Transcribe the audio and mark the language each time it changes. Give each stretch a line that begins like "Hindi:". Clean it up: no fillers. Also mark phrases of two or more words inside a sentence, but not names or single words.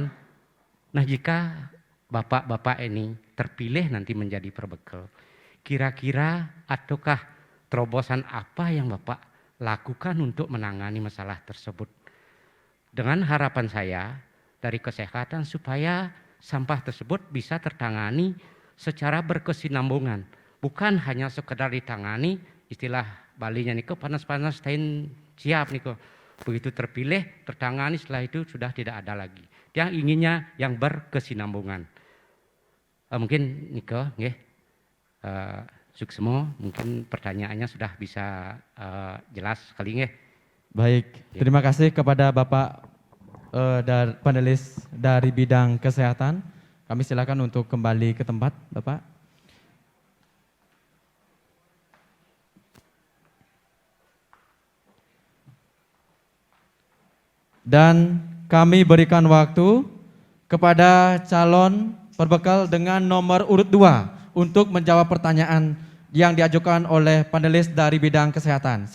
Indonesian: Nah jika bapak-bapak ini terpilih nanti menjadi perbekal, kira-kira ataukah terobosan apa yang bapak lakukan untuk menangani masalah tersebut. Dengan harapan saya dari kesehatan supaya sampah tersebut bisa tertangani secara berkesinambungan. Bukan hanya sekedar ditangani, istilah Balinya
Balinese: niko panas-panas tain siap niko.
Indonesian: Begitu terpilih, tertangani, setelah itu sudah tidak ada lagi. Dia inginnya yang berkesinambungan. Mungkin niko, nggih.
Balinese: Suksemo,
Indonesian: mungkin pertanyaannya sudah bisa jelas kali nggih. Baik, terima kasih kepada Bapak panelis dari bidang kesehatan. Kami silakan untuk kembali ke tempat, Bapak. Dan kami berikan waktu kepada calon berbekal dengan nomor urut 2 untuk menjawab pertanyaan yang diajukan oleh panelis dari bidang kesehatan.